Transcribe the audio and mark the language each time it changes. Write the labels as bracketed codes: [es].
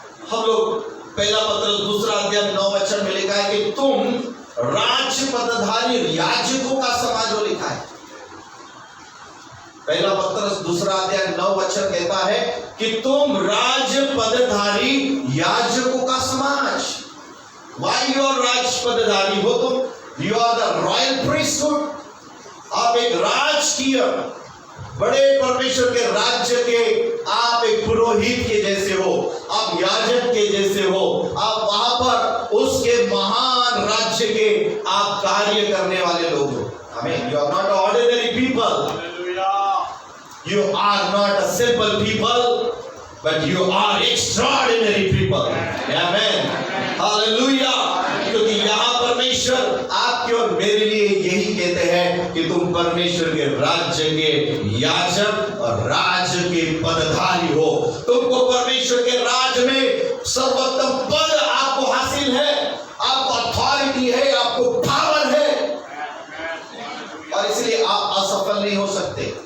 [hi] हम लोग पहला पत्रस 2 अध्याय 9 वचन में लिखा है कि तुम राज पदधारी याजकों का समाज हो, लिखा है। पहला पत्रस 2 अध्याय 9 वचन कहता है कि तुम राज पदधारी याजकों का समाज। वाई और राज पदधारी हो तुम? [en] You are the royal priesthood. [hi] आप एक राजकीय बड़े परमेश्वर के राज्य के, आप एक पुरोहित के जैसे हो, आप याजक के जैसे हो, आप वहां पर उसके महान राज्य के आप कार्य करने वाले लोग हो। [en] आमीन। You are not ordinary people. You are not a simple people, but you are extraordinary people. Amen. Hallelujah. [hi] क्योंकि यहाँ परमेश्वर आपके और मेरे लिए यही कहते हैं कि तुम परमेश्वर के राज्य के याजक और राज्य के पदधारी हो। तुमको परमेश्वर के राज्य में सर्वोत्तम पद आपको हासिल है, आपको अथॉरिटी है, आपको पावर है, और इसलिए आप असफल नहीं हो सकते।